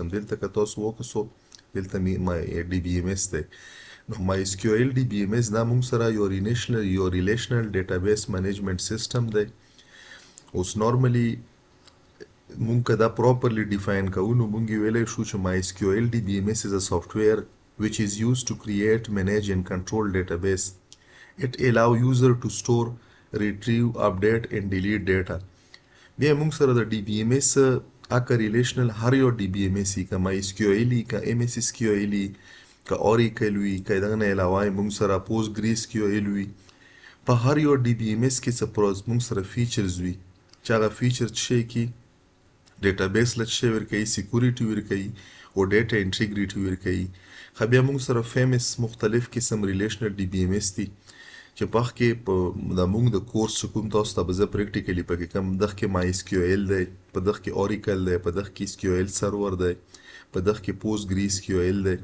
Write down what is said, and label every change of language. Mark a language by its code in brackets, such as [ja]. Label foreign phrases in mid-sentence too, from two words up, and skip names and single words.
[ps] دلته که تاسو وکړو دلته DBMS دی. نو MySQL DBMS دا مونږ سره یو [en] relational database management system [ps] دی. اوس نارملی مونږ که دا [en] properly define [ps] کوو نو مونږ ویلی شو چې MySQL DBMS [en] is a software which is used to create, manage and control database. It allow user to store, retrieve, update and delete data. [ps] بیا مونږ سره د DBMS اکه ریلیشنل هر یو DBMS که MySQL که MySQL که Oracle وي که دغه نه علاوه مونږ سره PostgreSQL وي. په هر یو DBMS کې څه مونږ سره فیچرز وي چې هغه فیچر څه شي کې ډیټابیس له څه ورکوي، سکیورټي ورکوي او ډیټا انټیګریټي ورکوي. خو بیا موږ سره فیمس مختلف قسم ریلیشنل DBMS دي چې په هغه کې د موږ د کورس چې کوم تاسو ته به زه پریکټیکلي پکې کوم دغه کې MySQL دی، په دغه کې Oracle دی، په دغه کې SQL سرور دی، په دغه کې PostgreSQL دی.